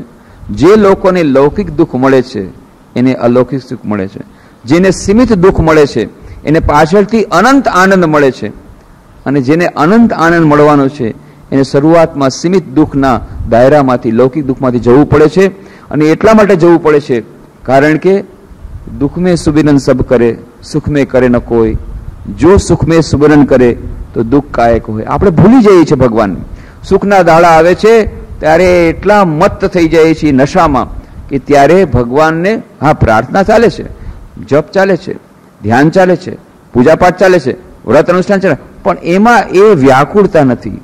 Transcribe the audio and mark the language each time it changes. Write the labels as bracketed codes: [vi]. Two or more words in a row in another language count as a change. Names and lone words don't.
[gu] જે લોકોને લૌકિક દુઃખ મળે છે એને અલૌકિક સુખ મળે છે. જેને સીમિત દુઃખ મળે છે એને પાછળથી અનંત આનંદ મળે છે. અને જેને અનંત આનંદ મળવાનો છે એને શરૂઆતમાં સીમિત દુઃખના દાયરામાંથી લૌકિક દુઃખમાંથી જવું પડે છે. અને એટલા માટે જવું પડે છે કારણ કે [hi] दुख में सुबिरन सब करे, सुख में करे न कोई, जो सुख में सुबिरन करे तो दुख कायक હોય. [gu] આપણે ભૂલી જઈએ છીએ ભગવાન. સુખના દાડા આવે છે ત્યારે એટલા મત્ત થઈ જાય છે નશામાં કે ત્યારે ભગવાનને હા પ્રાર્થના ચાલે છે, જપ ચાલે છે, ધ્યાન ચાલે છે, પૂજાપાઠ ચાલે છે, વ્રત અનુષ્ઠાન ચાલે, પણ એમાં એ વ્યાકુળતા નથી.